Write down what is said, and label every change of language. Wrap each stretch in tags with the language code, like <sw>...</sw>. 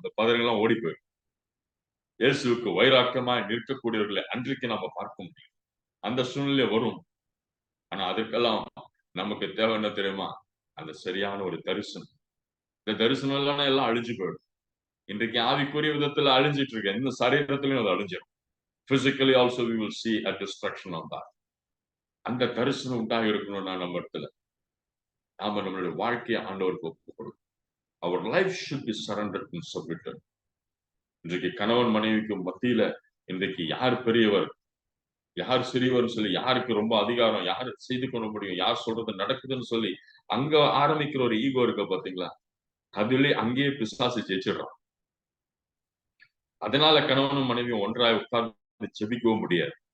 <ta>அந்த பதறங்கள்லாம் ஓடி போயிடும். இயேசுவுக்கு வைராக்கியமாய் நிற்கக்கூடியவர்களை அன்றைக்கு நம்ம பார்க்க முடியும். அந்த சூழ்நிலை வரும். ஆனா அதுக்கெல்லாம் நமக்கு தேவை என்ன தெரியுமா? அந்த சரியான ஒரு தரிசனம். இந்த தரிசனம் இல்லைன்னா எல்லாம் அழிஞ்சு போயிடும். இன்றைக்கு ஆவிக்குரிய விதத்துல அழிஞ்சிட்டு இருக்கு. இந்த சரீரத்திலையும் அது அழிஞ்சிடும்.</ta> <en>Physically also we will see a destruction on that.</en> <ta>அந்த தரிசனம் உண்டாக இருக்கணும்னா நம்ம இடத்துல நாம நம்மளுடைய வாழ்க்கையை ஆண்டவருக்கு ஒப்புக்கொடுக்கணும்.</ta> <en>Our life should be surrendered and submitted.</en> <ta>இன்றைக்கு கணவன் மனைவிக்கு மத்தியில இன்றைக்கு யார் பெரியவர் யார் சிறியவர் சொல்லி யாருக்கு ரொம்ப அதிகாரம் யார் செய்து கொள்ள முடியும் யார் சொல்றது நடக்குதுன்னு சொல்லி அங்க ஆரம்பிக்கிற ஒரு ஈகோ இருக்க பாத்தீங்களா? அதுல அங்கேயே பிசாசு ஜெயிச்சிடுறான். அதனால கணவனும் மனைவியும் ஒன்றாய் உட்கார்ந்து ஜெபிக்கவும் முடியாது.</ta>